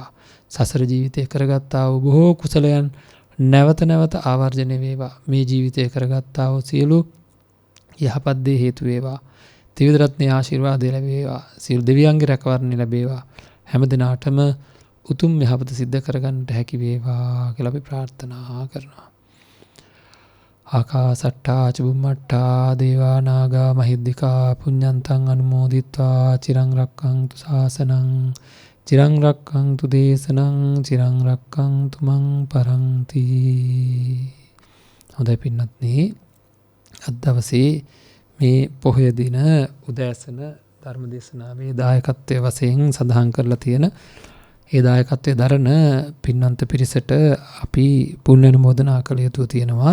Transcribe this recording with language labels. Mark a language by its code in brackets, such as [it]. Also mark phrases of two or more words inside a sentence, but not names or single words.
[si] සසර ජීවිතේ කරගත්තා වූ බොහෝ කුසලයන් නැවත නැවත ආවර්ජනය වේවා. මේ ජීවිතේ කරගත්තා වූ සියලු යහපත් දේ හේතු වේවා. ත්‍රිවිධ රත්නයේ ආශිර්වාදය ලැබේවා. සියලු දෙවියන්ගේ රැකවරණය ලැබේවා. හැමදෙනාටම උතුම් යහපත සිද්ධ කරගන්නට හැකි වේවා කියලා අපි ප්‍රාර්ථනා කරනවා. [pi] ආකාසට්ටා චුම්මට්ටා දේවා නාග මහිද්దికා පුඤ්ඤන්තං අනුමෝදිත්වා චිරං රක්ඛන්තු ශාසනං චිරං රක්ඛන්තු දේශනං චිරං රක්ඛන්තු මං පරන්ති. [si] හොඳයි පින්වත්නි, අද දවසේ මේ පොහොය දින උදෑසන ධර්ම දේශනාවේ දායකත්වයේ වශයෙන් සඳහන් කරලා තියෙන ඒ දායකත්වයේ දරන පින්වන්ත පිරිසට අපි පුණ්‍ය අනුමෝදනා කළ යුතු තියෙනවා.